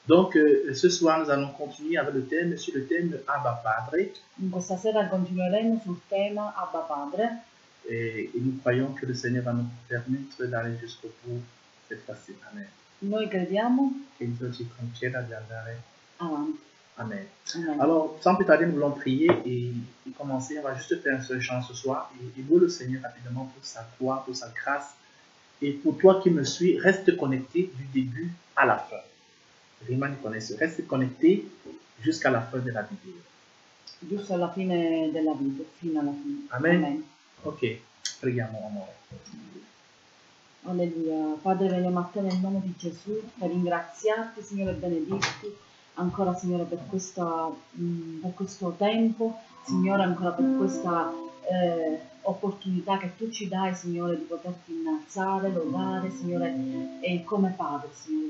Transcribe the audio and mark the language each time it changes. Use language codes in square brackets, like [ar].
[fr] Donc, ce soir, nous allons continuer avec le thème, sur le thème Abba Padre. [it] In questa sera continueremo sul tema Abba Padre [fr] Et nous croyons que le Seigneur va nous permettre d'aller jusqu'au bout cette fois-ci. Amen. [it] noi crediamo Che Dio ci conceda di andare. avanti. Amen. Amen. [fr] Alors, sans plus tarder, nous voulons prier et commencer. On va juste faire un seul chant ce soir et louer le Seigneur rapidement pour sa gloire, pour sa grâce. Et pour toi qui me suis, reste connecté du début à la fin. [it] Rimani connesso, [fr] reste connecté jusqu'à la fin de la vidéo. [it] Giusto alla fine della vita, fino alla fine. Amen. Ok, preghiamo, amore. Alleluia. Padre, veniamo a te nel nome di Gesù per ringraziarti, Signore, e benedirti ancora, Signore, per questo tempo, Signore, ancora per questa opportunità che tu ci dai, Signore, di poterti innalzare, lodare, Signore, e come Padre, Signore.